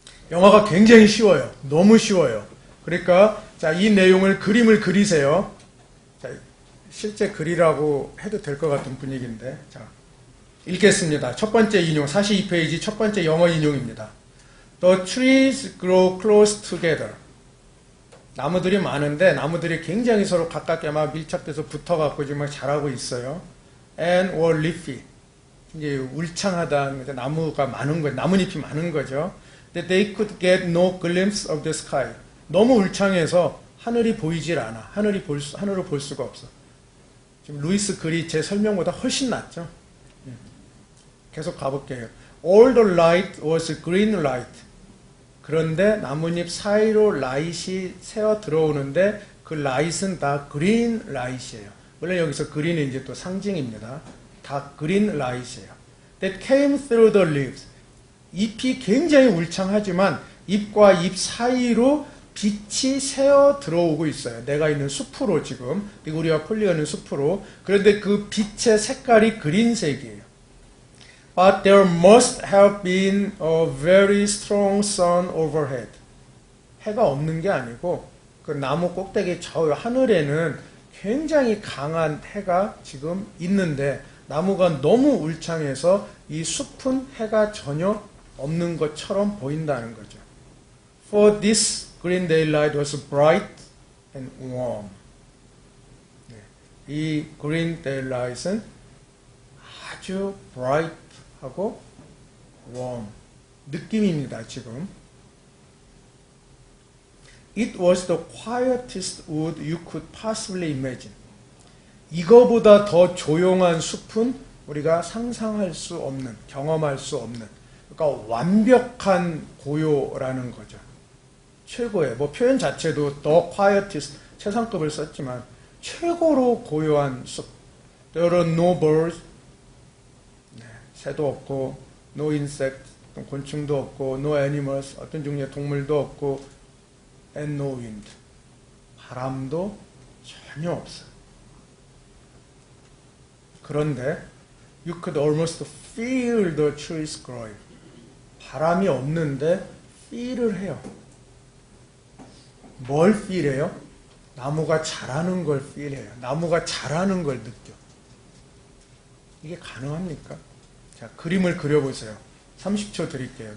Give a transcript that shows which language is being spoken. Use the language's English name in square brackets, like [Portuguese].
[Korean] 영화가 굉장히 쉬워요. 너무 쉬워요. 그러니까 자, 이 내용을 그림을 그리세요. 자, 실제 그리라고 해도 될 것 같은 분위기인데, 자, 읽겠습니다. 첫 번째 인용, 42페이지 첫 번째 영어 인용입니다. [English] The trees grow close together. [Korean] 나무들이 많은데 나무들이 굉장히 서로 가깝게 막 밀착돼서 붙어갖고 지금 막 자라고 있어요. [English] And were leafy. [Korean] 이제 울창하다, 나무가 많은 거죠. 나뭇잎이 많은 거죠. [English] That they could get no glimpse of the sky. [Korean] 너무 울창해서 하늘이 보이질 않아. 하늘을 볼 수가 없어. 지금 루이스 글이 제 설명보다 훨씬 낫죠. 계속 가볼게요. [English] All the light was green light. [Korean] 그런데 나뭇잎 사이로 라이트이 새어 들어오는데 그 라이트는 다 그린 라이트예요. 물론 여기서 그린은 이제 또 상징입니다. 다 그린 라이트예요. [English] that came through the leaves. [Korean] 잎이 굉장히 울창하지만 잎과 잎 사이로 빛이 새어 들어오고 있어요. 내가 있는 숲으로 지금 니고리아 폴리가 있는 숲으로. 그런데 그 빛의 색깔이 그린색이에요. [English] But there must have been a very strong sun overhead. [Korean] 해가 없는 게 아니고 그 나무 꼭대기 저 하늘에는 굉장히 강한 해가 지금 있는데 나무가 너무 울창해서 이 숲은 해가 전혀 없는 것처럼 보인다는 거죠. [English] For this green daylight was bright and warm. [Korean] 이 [English] green daylight [Korean] 은 아주 bright하고 warm 느낌입니다. 지금. [English] It was the quietest wood you could possibly imagine. [Korean] 이거보다 더 조용한 숲은 우리가 상상할 수 없는, 경험할 수 없는, 그러니까 완벽한 고요라는 거죠. 최고의, 뭐 표현 자체도 [English] the quietest, [Korean] 최상급을 썼지만 최고로 고요한 숲. [English] There are no birds, [Korean] 새도 없고, [English] no insects, [Korean] 곤충도 없고, [English] no animals, [Korean] 어떤 종류의 동물도 없고, [English] and no wind, [Korean] 바람도 전혀 없어요. [English] 그런데 you could almost feel the trees growing. [Korean] 바람이 없는데 feel을 해요. 뭘 feel해요? 나무가 자라는 걸 feel해요. 나무가 자라는 걸 느껴. 이게 가능합니까? 자, 그림을 그려보세요. 30초 드릴게요.